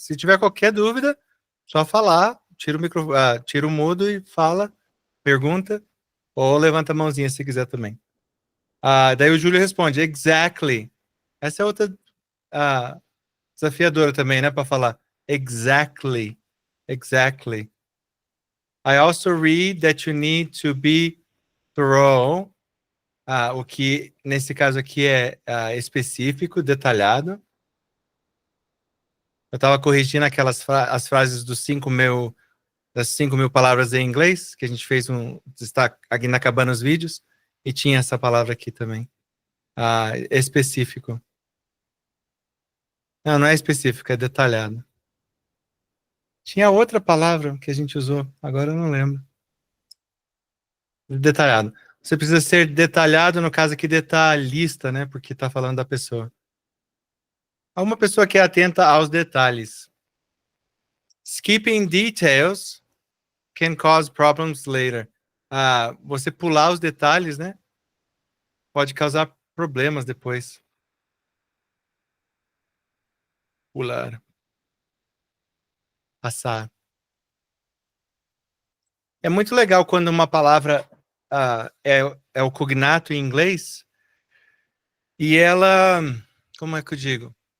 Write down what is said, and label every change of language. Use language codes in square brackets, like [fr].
[pt] Se tiver qualquer dúvida, só falar, tira o mudo e fala, pergunta, ou levanta a mãozinha se quiser também. Daí o Júlio responde, exactly. Essa é outra desafiadora também, né, para falar. [en] Exactly. Exactly. I also read that you need to be thorough. [pt] O que, nesse caso aqui, é específico, detalhado. Eu estava corrigindo as frases das 5.000 palavras em inglês, que a gente fez está aqui acabando os vídeos, e tinha essa palavra aqui também. Específico. Não é específico, é detalhado. Tinha outra palavra que a gente usou, agora eu não lembro. Detalhado. Você precisa ser detalhado, no caso aqui, detalhista, né? Porque está falando da pessoa. Uma pessoa que é atenta aos detalhes. [en] Skipping details can cause problems later. [pt] Você pular os detalhes, né? Pode causar problemas depois. Pular. Passar. É muito legal quando uma palavra é o cognato em inglês e ela, como é que eu digo?